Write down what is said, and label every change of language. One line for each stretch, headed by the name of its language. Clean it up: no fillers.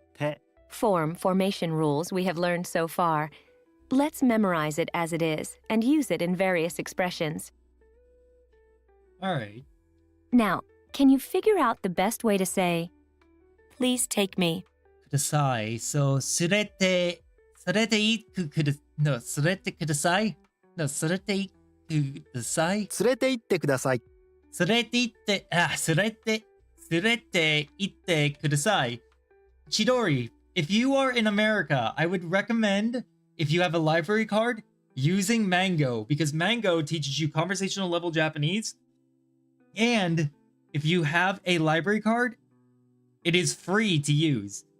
Japanese: て。
English: form formation rules we have learned so far. Let's memorize it as it is and use it in various expressions. Alright. Now, can you figure out the best way to say, please take me?
Japanese: ください。 So, 連れて行くくだ、no, 連れてください。 No, 連れて行くください。連れて行ってください。連れて行って、連れて行ってください。
English: Chidori, if you are in America, I would recommend, if you have a library card, using Mango, because Mango teaches you conversational level Japanese. And if you have a library card, it is free to use.